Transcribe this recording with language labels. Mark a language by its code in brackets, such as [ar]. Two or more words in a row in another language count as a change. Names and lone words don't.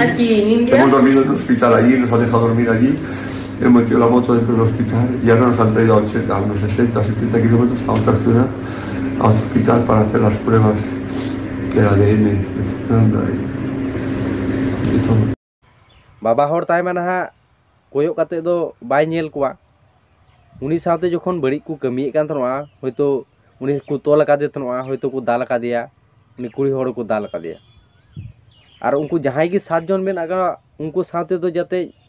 [es] en India. Hemos dormido en un hospital allí, nos han dejado dormir allí. Hemos metido la moto dentro del hospital y ahora nos han traído a unos 60-70 kilómetros a otra ciudad, a otro hospital para hacer las pruebas del ADN y todo. [sat] बाबा हर तायमा नहा कोयो काते दो बाय नेल कोआ उनी साथे जखन बड़ी को कमी कान तनवा होयतो उनी को तोल का दे तनवा होयतो को दाल का दिया उनी कुड़ी हड़ को दाल का दिया और उनको जहां की 7 जन में अगर उनको साथे तो जाते